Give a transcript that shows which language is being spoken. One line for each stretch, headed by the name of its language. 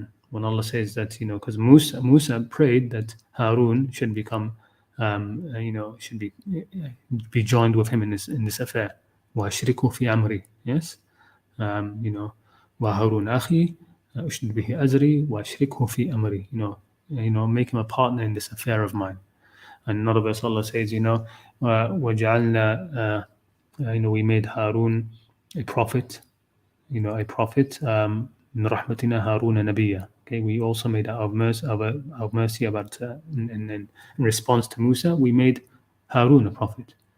English: When Allah says that, because Musa prayed that Harun should become, should be joined with him in this affair.
Arabic: وَأَشْرِكْهُ فِي أَمْرِي. Yes, وَهَارُونَ أَخِي أُشْرِكْ بِهِ أَزْرِي وَأَشْرِكْهُ فِي أَمْرِي.
English: Make him a partner in this affair of mine. And another verse Allah says,
Arabic: وَجَعَلْنَا,
English: we made Harun a prophet,
Arabic: مِنْ رَحْمَتِنَا هَارُونَ نَبِيًّا.
English: Okay, we also made out of mercy about in response to Musa, we made Harun a prophet.